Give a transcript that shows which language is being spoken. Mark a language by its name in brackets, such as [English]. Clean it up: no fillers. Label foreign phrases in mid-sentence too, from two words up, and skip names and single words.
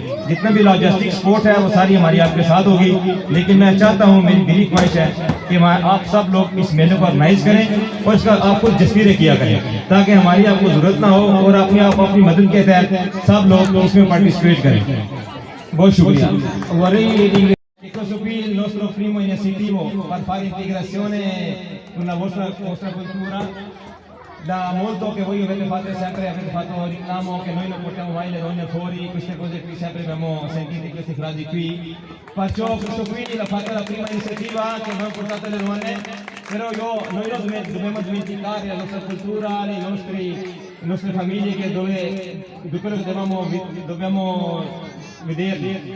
[Urdu] جتنا بھی [English] logistic support [Urdu] ہے وہ ساری ہماری آپ کے ساتھ ہوگی، لیکن میں چاہتا ہوں، میری دلی خواہش ہے کہ آپ سب لوگ اس میلے کو آرگنائز کریں اور اس کا آپ خود جستیرے کیا کریں، تاکہ ہماری آپ کو ضرورت نہ ہو اور اپنے آپ اپنی مدد کے تحت سب لوگ اس میں پارٹیسپیٹ کریں. بہت شکریہ. [Italian] Qui il nostro primo iniziativo per fare integrazione con la vostra cultura. Da molto che voi avete fatto reclamo che noi non portiamo mai le donne fuori, queste cose qui sempre abbiamo sentito queste frasi qui. Faccio questo qui, l'ha fatta la prima iniziativa che abbiamo portato le donne, però noi non dobbiamo dimenticare la nostra cultura, le nostre famiglie che dove quello che dobbiamo vederli.